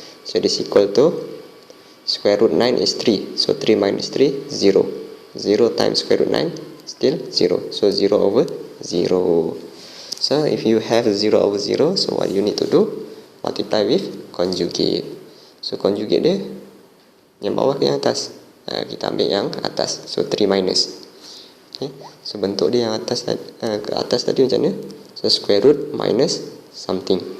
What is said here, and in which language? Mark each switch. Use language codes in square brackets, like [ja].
[en] So this equal to square root 9 is 3. So 3 minus 3, 0. 0 times square root 9 still 0. So 0 over 0. So if you have 0 over 0, so what you need to do? Multiply with conjugate. [ms] So conjugate dia yang bawah ke yang atas? Kita ambil yang atas. [en] So 3 minus. Okay. [ms] So bentuk dia yang atas ke atas tadi macam mana? [en] So square root minus something.